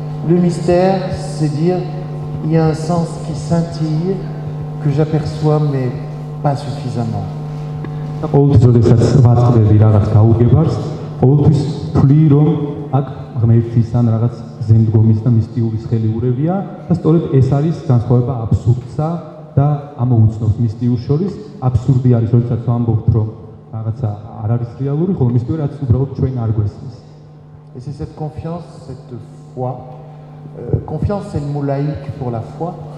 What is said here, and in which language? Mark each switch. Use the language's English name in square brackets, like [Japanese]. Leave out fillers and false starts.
[French] Le mystère, c'est dire il y a un sens qui scintille, que j'aperçois mais pas suffisamment. [Georgian] და ყოველთვის როდესაც ვაწყდები რაღაც გაუგებარს, ყოველთვის ვთვლი რომ აქ ღმერთის ან რაღაც ზემდგომის და მისტიურის ხელიურებია და სწორედ ეს არის განსხვავება აბსურდსა და ამოუცნობს მისტიურს შორის. აბსურდი არის როდესაც ვამბობთ რომ რაღაცა არ არის რეალური, ხოლო მისტიური რაც უბრალოდ ჩვენ არ გვესმის. [French] Et c'est cette confiance, cette foi. Confiance, c'est le mot laïque pour la foi.